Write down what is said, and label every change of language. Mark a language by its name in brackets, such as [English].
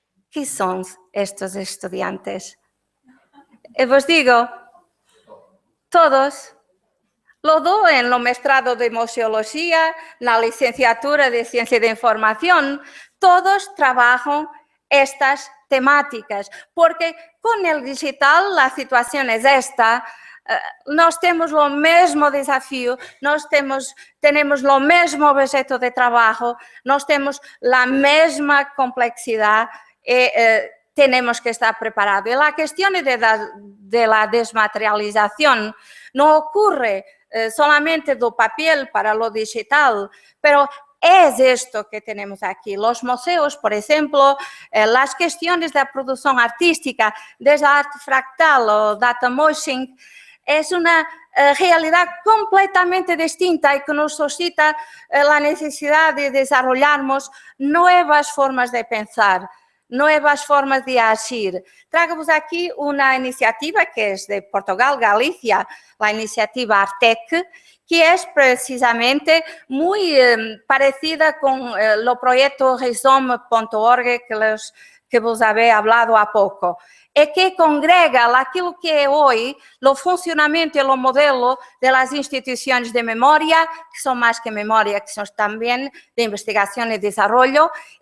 [Spanish] ¿Qué son estos estudiantes? Os digo, todos. Lo doy en lo mestrado de museología, la licenciatura de ciencia de información, todos trabajan estas temáticas, porque con el digital la situación es esta. [Portuguese] Nós temos o mesmo desafio, nós temos o mesmo objeto de trabalho, nós temos a mesma complexidade [Spanish] y tenemos que estar preparados. Y la cuestión de la desmaterialización no ocurre solamente do papel para lo digital, pero es esto que tenemos aquí. Los museos, por ejemplo, las cuestiones de la producción artística, desde arte fractal o data motion, es una realidad completamente distinta y que nos suscita la necesidad de desarrollarnos nuevas formas de pensar, nuevas formas de agir. Trago-vos aquí una iniciativa que es de Portugal, Galicia, la iniciativa Artec, que es precisamente muy parecida con el proyecto Rhizome.org que vos había hablado [Portuguese] há pouco, e que congrega aquilo que é hoje o funcionamento e o modelo das instituições de memória, que são mais que memória, que são também de investigação e desenvolvimento.